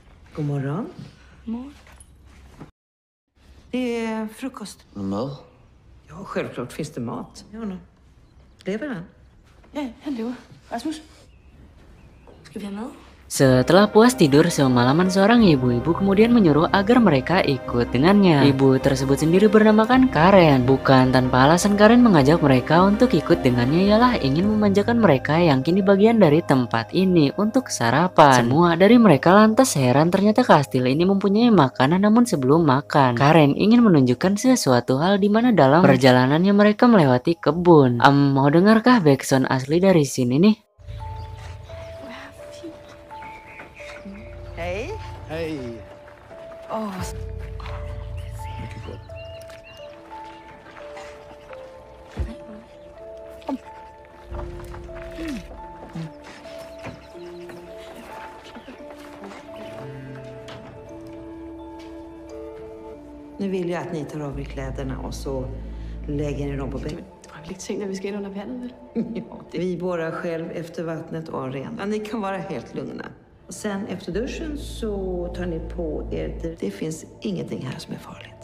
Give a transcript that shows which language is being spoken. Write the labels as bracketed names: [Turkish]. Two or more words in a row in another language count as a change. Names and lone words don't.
[Swedish] Godmorgon. Morgen. Det är frukost. [Danish] Noget mad? [Swedish] Ja, självklart finns det mat. Ja, lever han? Ja, han lever. [Danish] Rasmus, skal vi have mad? [Indonesian] Setelah puas tidur semalaman, seorang ibu-ibu kemudian menyuruh agar mereka ikut dengannya. Ibu tersebut sendiri bernamakan Karen. Bukan tanpa alasan Karen mengajak mereka untuk ikut dengannya ialah ingin memanjakan mereka yang kini bagian dari tempat ini untuk sarapan. Semua dari mereka lantas heran ternyata kastil ini mempunyai makanan, namun sebelum makan Karen ingin menunjukkan sesuatu hal di mana dalam perjalanannya mereka melewati kebun. Mau dengarkah backsound asli dari sini nih? [Swedish] Hej. Hej. Åh, Mycket gott. Nu vill jag att ni tar av er kläderna och så lägger ni dem på bänken. [Danish] Du har vel ikke tænkt, at vi skal ind under vandet, vel? [Swedish] Ja, vi borrar själv efter vattnet och har rent. Ja, ni kan vara helt lugna. Och sen efter duschen så tar ni på er. Det finns ingenting här som är farligt.